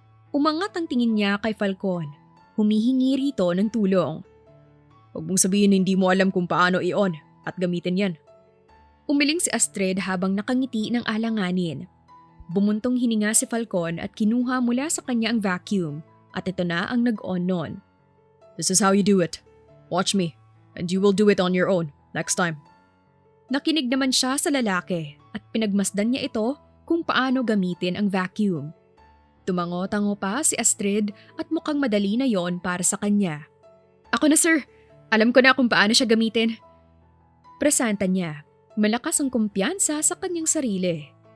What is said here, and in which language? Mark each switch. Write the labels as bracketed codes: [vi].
[tl] Umangat ang tingin niya kay Falcon. Humihingi rito ng tulong. Huwag mong sabihin hindi mo alam kung paano i-on at gamitin yan. Umiling si Astrid habang nakangiti ng alanganin. Bumuntong hininga si Falcon at kinuha mula sa kanya ang vacuum at ito na ang nag-on nun. [en] This is how you do it. Watch me and you will do it on your own next time. [tl] Nakinig naman siya sa lalaki at pinagmasdan niya ito kung paano gamitin ang vacuum. Tumango-tango pa si Astrid at mukhang madali na yon para sa kanya. Ako na sir, alam ko na kung paano siya gamitin. Presenta niya, malakas ang kumpiyansa sa kanyang sarili.